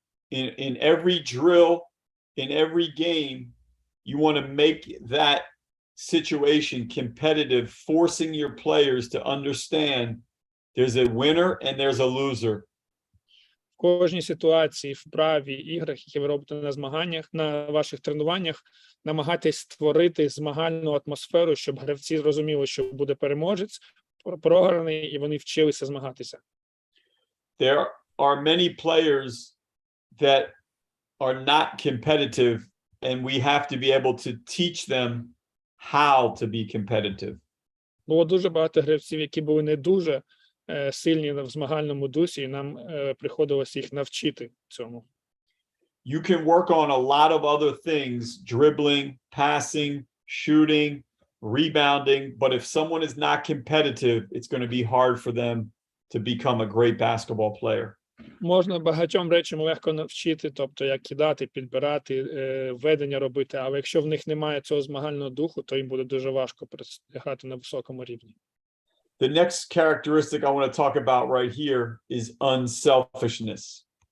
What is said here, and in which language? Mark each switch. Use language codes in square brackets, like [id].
[en] In every drill, in every game, you want to make that situation competitive, forcing your players to understand there's a winner and there's a loser. [uk] В кожній ситуації, вправі, іграх, які ви робите на змаганнях, на ваших тренуваннях, намагайтесь створити змагальну атмосферу, щоб гравці зрозуміли, що буде переможець, програний, і вони вчилися змагатися. [en] There are many players that are not competitive, and we have to be able to teach them how to be competitive. [uk] Було дуже багато гравців, які були не дуже сильні в змагальному дусі, і нам приходилось їх навчити цьому. [en] You can work on a lot of other things, dribbling, passing, shooting, rebounding, but if someone is not competitive, it's going to be hard for them to become a great basketball player. [uk] Можна багатьом речам легко навчити, тобто як кидати, підбирати, ведення робити, але якщо в них немає цього змагального духу, то їм буде дуже важко грати на високому рівні. [en] The next characteristic I want to talk about right here is unselfishness.